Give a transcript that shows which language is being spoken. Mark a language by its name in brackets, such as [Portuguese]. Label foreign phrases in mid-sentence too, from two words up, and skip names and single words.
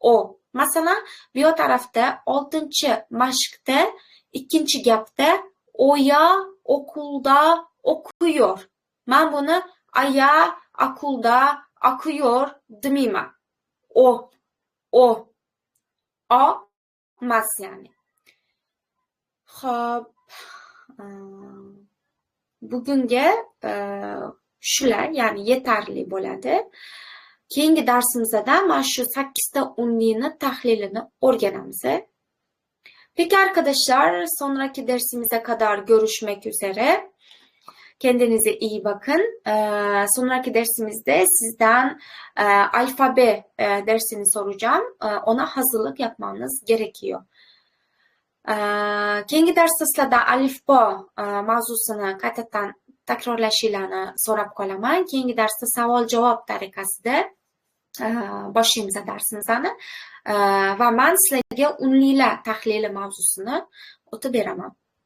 [Uzbek] O. Masalan, bu yoq tarafda 6-mashqda, ikkinchi gapda [Turkish] Oya okulda okuyor. [Uzbek] Men buni [Turkish] Aya okulda okuyor [Uzbek] demayman. O emas ya'ni. Xo'p, bugunga shular, ya'ni yetarli bo'ladi. Keyingi darsimizda mana shu 8 ta unlini tahlilini o'rganamiz. [Turkish] Peki arkadaşlar, sonraki dersimize kadar görüşmek üzere. Kendinize iyi bakın. Sonraki dersimizde sizden alfabe dersini soracağım. Ona hazırlık yapmanız gerekiyor. [Uzbek] Keyingi darsda sizlarda alifbo mavzusini qaytadan takrorlashinglarni so'rab qolaman. Keyingi darsda savol-javob tariqasida boshlaymiz darsimizni va men sizlarga unlilar tahlili mavzusini o'tib beraman.